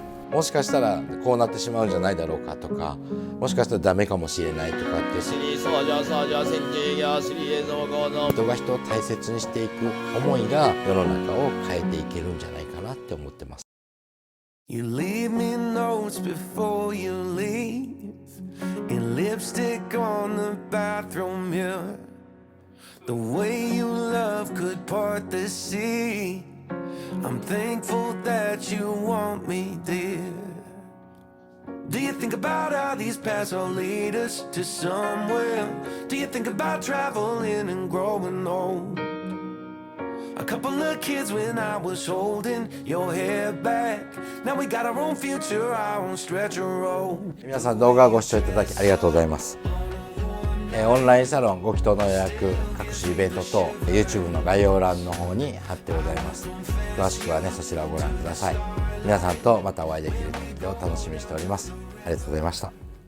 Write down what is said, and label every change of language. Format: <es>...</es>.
<ja>もしかしたらこうなってしまうんじゃないだろうかとか、もしかしたらダメかもしれないとかって人が人を大切にしていく思いが世の中を変えていけるんじゃないかなって思ってます。</ja> <en>You leave me notes before you leave, and lipstick on the bathroom mirror. The way you love could part the sea. I'm thankful that you want me, dear. Do you think about how these paths will lead us to somewhere? Do you think about traveling and growing old? A couple of kids when I was holding your hair back. Now we got our own future, our own stretch of road.</en> <ja>皆さん動画をご視聴いただきありがとうございます。オンラインサロンご祈祷の予約、各種イベント等 YouTube の概要欄の方に貼ってございます。詳しくはねそちらをご覧ください。皆さんとまたお会いできる時を楽しみにしております。ありがとうございました。</ja>